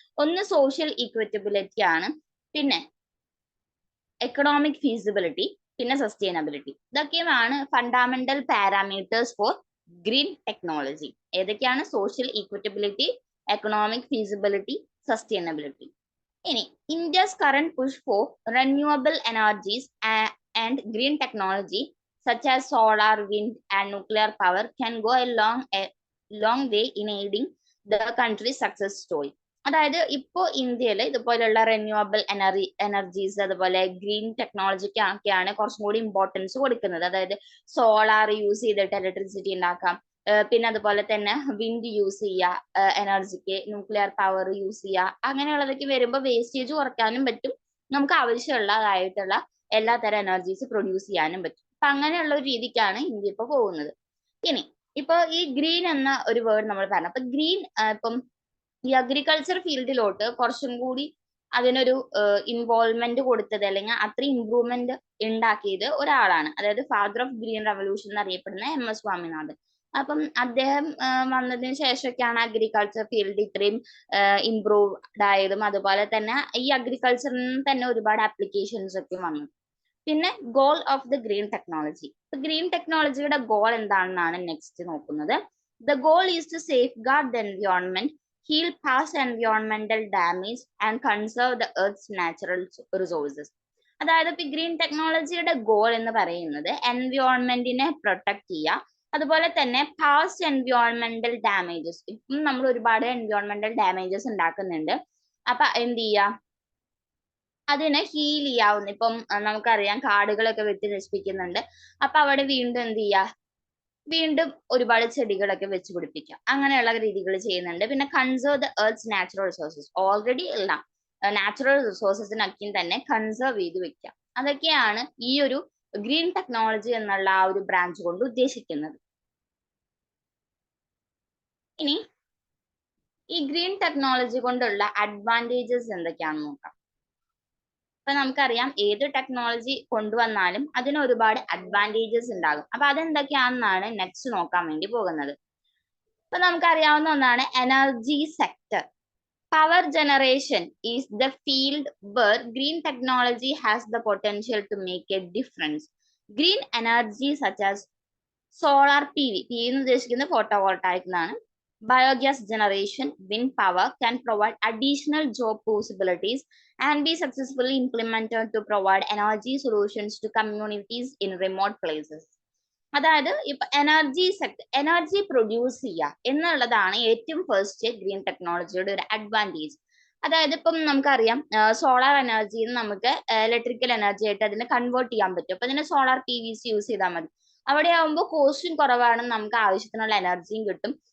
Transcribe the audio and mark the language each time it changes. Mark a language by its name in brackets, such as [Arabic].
[Malayalam] ഒന്ന് social equitability ആണ്, പിന്നെ എക്കണോമിക് ഫീസിബിലിറ്റി, പിന്നെ സസ്റ്റൈനബിലിറ്റി. ഇതൊക്കെയാണ് fundamental parameters four green technology. ഏതൊക്കെയാണ്? Social equitability, economic feasibility, sustainability. ഇനി [English] India's current push for renewable energies and green technology such as solar, wind and nuclear power can go a long way in aiding the country's success story. [Malayalam] അതായത് ഇപ്പോ ഇന്ത്യയിൽ ഇതുപോലുള്ള renewable energies അതുപോലെ green ടെക്നോളജിക്കൊക്കെയാണ് കുറച്ചും കൂടി importance കൊടുക്കുന്നത്. അതായത് solar use ചെയ്തിട്ട് ഇലക്ട്രിസിറ്റി ഉണ്ടാക്കാം, പിന്നെ അതുപോലെ തന്നെ വിൻഡ് യൂസ് ചെയ്യുക എനർജിക്ക്, ന്യൂക്ലിയർ പവർ യൂസ് ചെയ്യുക, അങ്ങനെയുള്ളതൊക്കെ വരുമ്പോൾ വേസ്റ്റേജ് കുറയ്ക്കാനും പറ്റും, നമുക്ക് ആവശ്യമുള്ളതായിട്ടുള്ള എല്ലാത്തരം എനർജീസ് പ്രൊഡ്യൂസ് ചെയ്യാനും പറ്റും. അപ്പൊ അങ്ങനെയുള്ള ഒരു രീതിക്കാണ് ഇന്ത്യ ഇപ്പൊ പോകുന്നത്. ഇനി ഇപ്പൊ ഈ ഗ്രീൻ എന്ന ഒരു വേർഡ് നമ്മൾ പറഞ്ഞു. അപ്പൊ ഗ്രീൻ ഇപ്പം ഈ അഗ്രികൾച്ചർ ഫീൽഡിലോട്ട് കുറച്ചും കൂടി അതിനൊരു ഇൻവോൾവ്മെന്റ് കൊടുത്തത് അല്ലെങ്കിൽ അത്ര ഇംപ്രൂവ്മെന്റ് ഉണ്ടാക്കിയത് ഒരാളാണ്, അതായത് ഫാദർ ഓഫ് ഗ്രീൻ റെവല്യൂഷൻ എന്നറിയപ്പെടുന്ന MS സ്വാമിനാഥൻ. അപ്പം അദ്ദേഹം വന്നതിന് ശേഷമൊക്കെയാണ് അഗ്രികൾച്ചർ ഫീൽഡ് ഇത്രയും ഇംപ്രൂവ്ഡ് ആയതും അതുപോലെ തന്നെ ഈ അഗ്രികൾച്ചറിന് തന്നെ ഒരുപാട് ആപ്ലിക്കേഷൻസ് ഒക്കെ വന്നു. പിന്നെ goal of the green technology. Green ടെക്നോളജിയുടെ ഗോൾ എന്താണെന്നാണ് നെക്സ്റ്റ് നോക്കുന്നത്. [English] The goal is to safeguard the environment, heal past environmental damage and conserve the earth's natural resources. [Malayalam] അതായത് ഇപ്പൊ ഗ്രീൻ ടെക്നോളജിയുടെ ഗോൾ എന്ന് പറയുന്നത് എൻവയോൺമെന്റിനെ പ്രൊട്ടക്ട് ചെയ്യുക, അതുപോലെ തന്നെ പാസ്റ്റ് എൻവയോൺമെന്റൽ ഡാമേജസ്. ഇപ്പം നമ്മൾ ഒരുപാട് എൻവയോൺമെന്റൽ ഡാമേജസ് ഉണ്ടാക്കുന്നുണ്ട്. അപ്പൊ എന്ത് ചെയ്യുക, അതിനെ ഹീൽ ചെയ്യാവുന്ന, ഇപ്പം നമുക്കറിയാം കാടുകളൊക്കെ വെട്ടി നശിപ്പിക്കുന്നുണ്ട്. അപ്പൊ അവിടെ വീണ്ടും എന്ത് ചെയ്യുക, വീണ്ടും ഒരുപാട് ചെടികളൊക്കെ വെച്ച് പിടിപ്പിക്കാം, അങ്ങനെയുള്ള രീതികൾ ചെയ്യുന്നുണ്ട്. പിന്നെ [English] conserve the earth natural resources, [Malayalam] already ഉള്ള നാച്ചുറൽ റിസോഴ്സസിനൊക്കെയും തന്നെ കൺസേർവ് ചെയ്ത് വെക്കാം. അതൊക്കെയാണ് ഈ ഒരു ഗ്രീൻ ടെക്നോളജി എന്നുള്ള ആ ഒരു ബ്രാഞ്ച് കൊണ്ട് ഉദ്ദേശിക്കുന്നത്. ഇനി ഈ ഗ്രീൻ ടെക്നോളജി കൊണ്ടുള്ള അഡ്വാൻറ്റേജസ് എന്തൊക്കെയാണെന്ന് നോക്കാം. ഇപ്പൊ നമുക്കറിയാം ഏത് ടെക്നോളജി കൊണ്ടുവന്നാലും അതിന് ഒരുപാട് അഡ്വാൻറ്റേജസ് ഉണ്ടാകും. അപ്പൊ അതെന്തൊക്കെയാണെന്നാണ് നെക്സ്റ്റ് നോക്കാൻ വേണ്ടി പോകുന്നത്. ഇപ്പൊ നമുക്കറിയാവുന്ന ഒന്നാണ് energy sector. [English] Power generation is the field where green technology has the potential to make a difference. Green energy such as solar PV, PV [Malayalam] എന്ന് ഉദ്ദേശിക്കുന്നത് [English] photovoltaic [Malayalam] എന്നാണ്. [English] Biogas generation, wind power can provide additional job possibilities and be successfully implemented to provide energy solutions to communities in remote places. [Malayalam] അതായത് ഇപ്പൊ energy sector, energy produce ചെയ്യുക എന്നുള്ളതാണ് ഏറ്റവും first green ടെക്നോളജിയുടെ ഒരു അഡ്വാൻറ്റേജ്. അതായത് ഇപ്പം നമുക്കറിയാം സോളാർ എനർജിയിൽ നമുക്ക് ഇലക്ട്രിക്കൽ എനർജി ആയിട്ട് അതിനെ കൺവേർട്ട് ചെയ്യാൻ പറ്റും. അപ്പൊ അതിന് സോളാർ PVC യൂസ് ചെയ്താൽ മതി. അവിടെ ആകുമ്പോൾ കോസ്റ്റും കുറവാണ്, നമുക്ക് ആവശ്യത്തിനുള്ള എനർജിയും കിട്ടും.